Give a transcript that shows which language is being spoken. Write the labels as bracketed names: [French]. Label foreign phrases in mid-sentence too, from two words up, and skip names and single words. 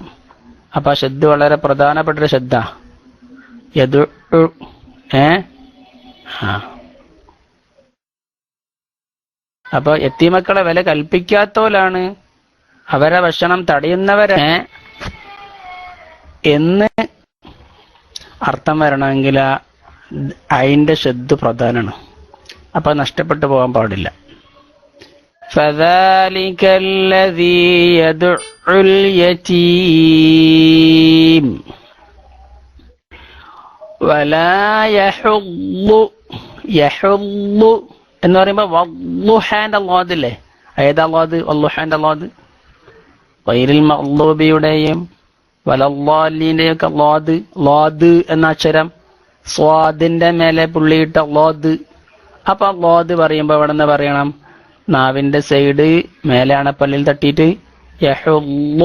[Malayalam] അപ്പൊ ആ ശബ്ദ വളരെ പ്രധാനപ്പെട്ടൊരു ശബ്ദ. അപ്പൊ യതീമക്കളെ വില കൽപ്പിക്കാത്തോലാണ് അവരെ ഭക്ഷണം തടയുന്നവരെ എന്ന് അർത്ഥം വരണമെങ്കിൽ അതിന്റെ ശബ്ദ പ്രധാനമാണ്. അപ്പൊ നഷ്ടപ്പെട്ടു പോകാൻ പാടില്ല. [Arabic] فذلك الذي يدعو اليتيم ولا يحض [Malayalam] എന്ന് പറയുമ്പോ വദ്ദുഹാന്റെ ലോദില്ലേ, ഏതാ ലോദ്? വദ്ദുഹാന്റെ ലോദ് ഗൈറിൽ മഗ്ളൂബിയുടെയും വലദ്ദാലിന്റെയും ഒക്കെ ലോദ് എന്ന അക്ഷരം സ്വാദിന്റെ മേലെ പുള്ളിയിട്ട ലോദ്. അപ്പൊ ലോദ് പറയുമ്പോ എവിടെ നിന്ന് പറയണം? നാവിന്റെ സൈഡ് മേലെ അണപ്പല്ലിൽ തട്ടിയിട്ട് യഹുള്ളു.